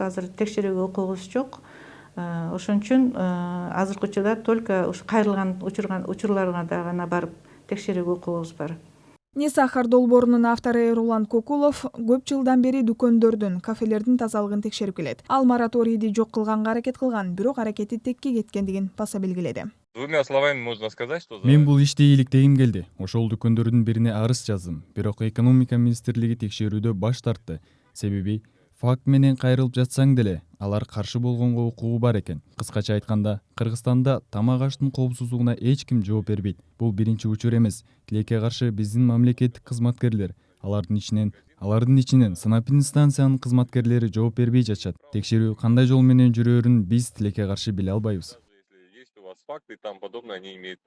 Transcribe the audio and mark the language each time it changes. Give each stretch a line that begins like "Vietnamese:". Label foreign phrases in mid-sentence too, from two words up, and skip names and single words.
Kyrgyz: Азыр текшерүүгө укугубуз жок. Ошон үчүн азыркы учурда только ушу кайрылган учурларга да гана барып текшерүүгө укугубуз бар. Не сахар долбоорунун автору Рулан Кокулов көп жылдан бери дүкөндөрдүн, кафелердин тазалыгын текшерип келет. Ал мораторийди жок кылганга аракет кылган, бирок аракети текке кеткендигин баса белгиледи.
Russian: Двумя словами можно сказать, что
Kyrgyz: Мен бул ишти ийгиликтегим келди. Ошол дүкөндөрдүн бирине арыз жаздым. Бирок экономика министрлиги текшерүүдө баш тартты. Себеби факт менен кайрылып жатсаң деле алар каршы болгонго укугу бар экен. Кыскача айтканда, Кыргызстанда тамак аштын коопсуздугуна эч ким жооп бербейт. Бул биринчи учур эмес. Тилекке каршы биздин мамлекеттик кызматкерлер, алардын ичинен санэпидстанциянын кызматкерлери жооп бербей жатышат. Текшерүү кандай жол менен жүрөөрүн биз тилекке каршы биле албайбыз.
Russian: даже если есть у вас факты и тому подобное, они имеют право